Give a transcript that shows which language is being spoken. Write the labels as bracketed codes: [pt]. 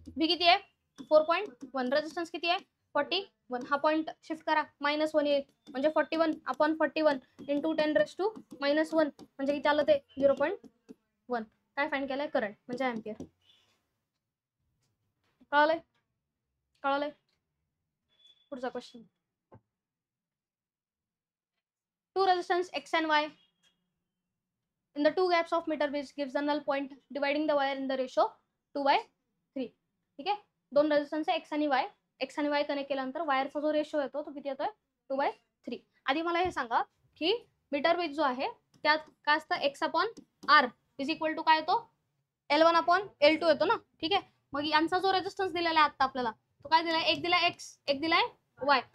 [mr] V किती आहे, 4.1. Resistance किती आहे, 41. हा पॉइंट शिफ्ट करा, -1 येईल. म्हणजे 41/41 इंटू 10⁻⁻1 म्हणजे किती आलं ते, 0.1. काय फाइंड केलंय, करंट म्हणजे एम्पियर. कळलंय, कळलंय. पुढचा question, [en] Two resistance X and Y in the two gaps of meter which gives the null point dividing the wire in the ratio 2/3. [mr] ठीक आहे, दोन रेजिस्टन्स X आणि Y. X आणि Y कनेक्ट केल्यानंतर वायरचा जो रेशो येतो तो किती येतोय, 2/3. आधी मला हे सांगा की मीटर बेस जो आहे त्यात काय असतं, X/R इज इक्वल टू काय येतो, L1/L2 येतो ना. ठीक आहे, मग यांचा जो रेजिस्टन्स दिलेला आहे आता आपल्याला तो काय दिलाय, एक दिलाय X, एक दिलाय Y.